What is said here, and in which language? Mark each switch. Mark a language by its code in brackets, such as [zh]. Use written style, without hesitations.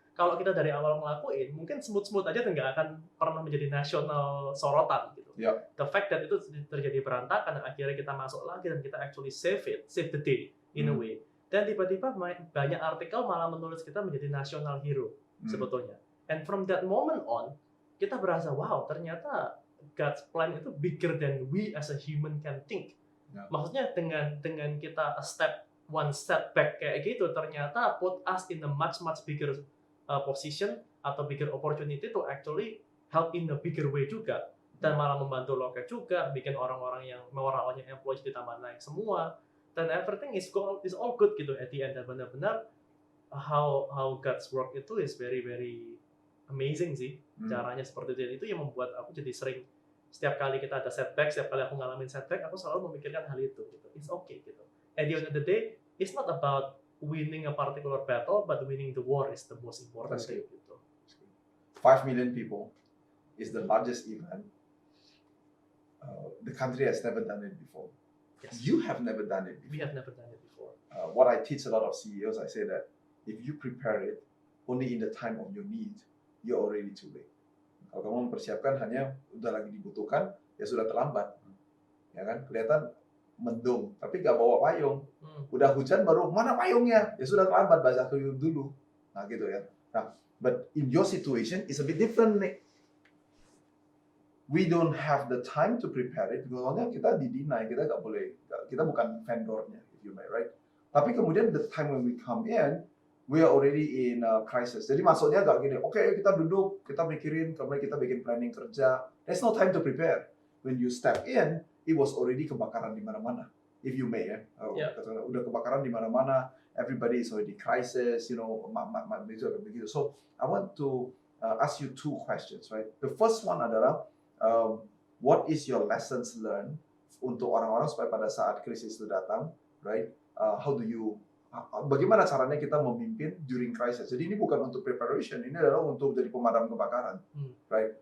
[id] Kalau kita dari awal ngelakuin, mungkin smooth-smooth aja dan nggak akan pernah menjadi nasional sorotan gitu. [en] The fact that [id] itu terjadi berantakan, dan akhirnya kita masuk lagi dan kita [en] actually save the day in a way. [id] Dan tiba-tiba banyak artikel malah menulis kita menjadi [en] national hero [id] sebetulnya. [en] And from that moment on, [id] kita berasa wow, ternyata [en] God's plan itu bigger than we as a human can think. [id] Maksudnya dengan kita [en] one step back [id] kayak gitu, ternyata [en] put us in a much bigger position atau bigger opportunity to actually help in a bigger way juga, [id] dan malah membantu Loket juga, bikin orang-orang yang moralnya employees ditambah naik semua, dan [en] everything is all good gitu at the end. [id] Dan benar-benar [en] how God's work itu is very amazing sih. [id] Caranya seperti itu yang membuat aku jadi sering, setiap kali kita ada [en] setback, [id] setiap kali aku ngalamin setback, aku selalu memikirkan hal itu gitu. [en] It's okay gitu. At the end of the day, it's not about winning a particular battle, but winning the war is the most important thing [id] gitu. [en] 5 million people is the largest event. The country has never done it before. Yes. You have never done it before. We have never done it before. What I teach a lot of CEOs, I say that if you prepare it only in the time of your need, you're already too late. [id] Kalau kamu mempersiapkan hanya udah lagi dibutuhkan, ya sudah terlambat. Ya kan? Kelihatan mendung, tapi nggak bawa payung. Udah hujan baru, mana payungnya? Ya sudah terlambat, basah kuyup dulu. Nah gitu ya. [en] Nah, but in your situation, it's a bit different [id] nih. [en] We don't have the time to prepare it. [id] Soalnya kita di-deny, kita nggak boleh, kita bukan vendornya, [en] if you may, right? [id] Tapi kemudian [en] the time when we come in, we are already in a crisis. [id] Jadi masuknya nggak gini, oke, kita duduk, kita mikirin, kemudian kita bikin planning kerja. [en] There's no time to prepare. When you step in, it was already [id] kebakaran di mana-mana, [en] if you may ya. [id] Udah kebakaran di mana-mana, [en] everybody is already crisis, begitu. So I want to ask you two questions, right? The first one adalah what is your lessons learned [id] untuk orang-orang supaya pada saat krisis itu datang, [en] right? How do you [id] bagaimana caranya kita memimpin [en] during crisis? [id] Jadi ini bukan untuk preparation, ini adalah untuk jadi pemadam kebakaran, [en] right?